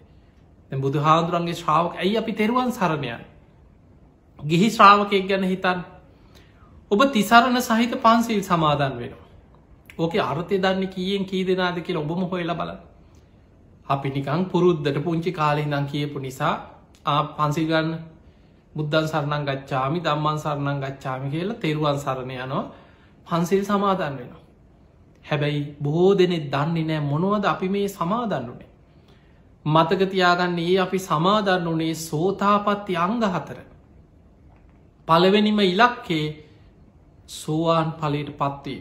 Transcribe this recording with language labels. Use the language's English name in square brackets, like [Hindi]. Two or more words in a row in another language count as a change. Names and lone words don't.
[Sinhala] දැන් බුදුහාඳුරන්ගේ ශ්‍රාවක ඇයි අපි තෙරුවන් සරණ යන්නේ? ගිහි ශ්‍රාවකයෙක් ගැන හිතන්න. ඔබ තිසරණ සහිත පන්සිල් සමාදන් වෙනවා. ඕකේ අර්ථය දන්නේ කීයෙන් කී දෙනාද කියලා ඔබම හොයලා බලන්න. අපි නිකන් පුරුද්දට පුංචි කාලේ ඉඳන් කියපු නිසා පන්සිල් ගන්න [Pali] බුද්ධං සරණං ගච්ඡාමි ධම්මං සරණං ගච්ඡාමි [Sinhala] කියලා තෙරුවන් සරණ යනවා පන්සිල් සමාදන් වෙනවා. හැබැයි බොහෝ දෙනෙක් දන්නේ නැහැ මොනවද අපි මේ සමාදන් වුනේ. මතක තියාගන්න අපි සමාදන් වුනේ සෝතාපට්ටි අංග 4. පළවෙනිම ඉලක්කේ සෝවාන් ඵලයට පත්වීම.